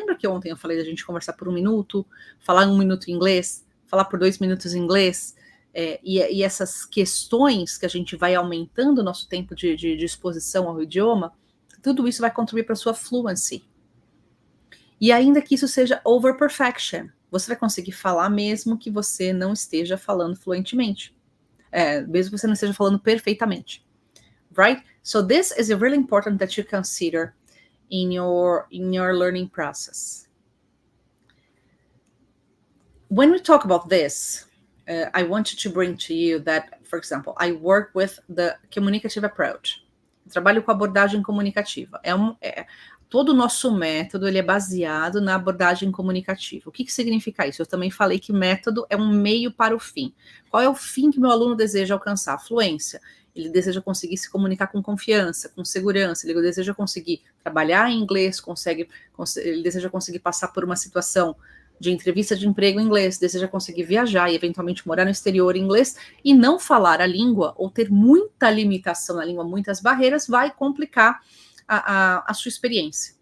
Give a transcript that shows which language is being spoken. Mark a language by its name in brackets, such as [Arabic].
[Portuguese] Lembra que ontem eu falei da gente conversar por 1 minuto, falar 1 minuto em inglês, falar por 2 minutos em inglês, e essas questões que a gente vai aumentando o nosso tempo de exposição ao idioma, tudo isso vai contribuir para a sua fluency. E ainda que isso seja [English] over perfection, [Portuguese] você vai conseguir falar mesmo que você não esteja falando fluentemente. Mesmo que você não esteja falando perfeitamente. [English] Right? So this is really important that you consider in your learning process. When we talk about this, I wanted to bring to you that, for example, I work with the communicative approach. [Portuguese] Eu trabalho com abordagem comunicativa. Todo o nosso método ele é baseado na abordagem comunicativa. O que significa isso? Eu também falei que método é um meio para o fim. Qual é o fim que meu aluno deseja alcançar? A fluência. Ele deseja conseguir se comunicar com confiança, com segurança, ele deseja conseguir trabalhar em inglês, ele deseja conseguir passar por uma situação de entrevista de emprego em inglês, deseja conseguir viajar e eventualmente morar no exterior em inglês e não falar a língua ou ter muita limitação na língua, muitas barreiras, vai complicar a sua experiência.